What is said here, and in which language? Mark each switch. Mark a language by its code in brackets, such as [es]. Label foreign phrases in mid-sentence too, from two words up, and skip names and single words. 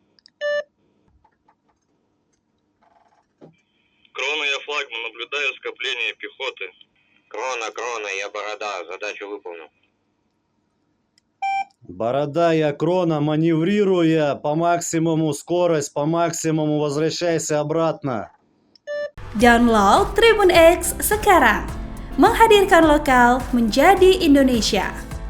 [ru] Крона, я Флагман, наблюдаю скопление пехоты. Крона, я Борода, задачу выполнил. Борода, я Крона, маневрируя по максимуму скорость, по максимуму возвращайся обратно. [id] Download Tribun X sekarang. Menghadirkan lokal menjadi Indonesia.